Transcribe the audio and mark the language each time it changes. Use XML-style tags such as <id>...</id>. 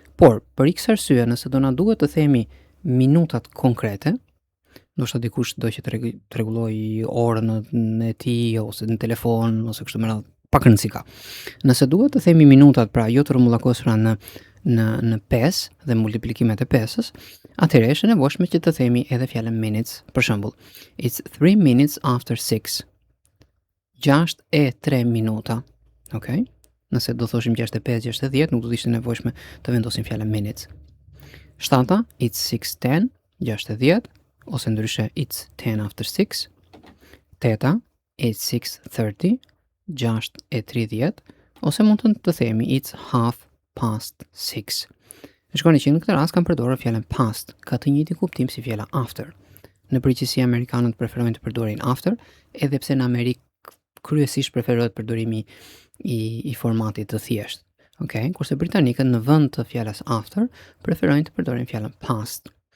<sq>Por për x arsye nëse do na duhet të themi minutat konkrete, ndoshta dikush do që të rregulloj orën në tij ose në telefon ose kështu me radhë, pak rëndësi ka. Nëse duhet të themi minutat, pra jo të rrumullakosura në 5 dhe multiplikimet e 5-s, atëherë është e nevojshme që të themi edhe fjalën minutes. Për shembull,</sq> <en>it's 3 minutes after 6.</en> <sq>6:03 minuta. Okej? Nëse do thoshim 6:05, 6:10, nuk do të ishte nevojshme të vendosim fjalën minutes. 7,</sq> <en>it's 6:10, 6:10,</en> <sq>ose ndryshe</sq> <en>it's 10 after 6.</en> <sq>8,</sq> <en>it's 6:30, 6:30,</en> <sq>ose mund të themi</sq> <en>it's half past 6.</en> <sq>Shikoni që në këtë rast kam përdorur fjalën past, ka të njëjtin kuptim si fjala after. Në përgjithësi amerikanët preferojnë të përdorin after, edhe pse në Amerikë kryesisht preferohet përdorimi i formatit të thjeshtë. Okej, kurse britanikët në vend të fjalës after preferojnë të përdorin fjalën past.</sq>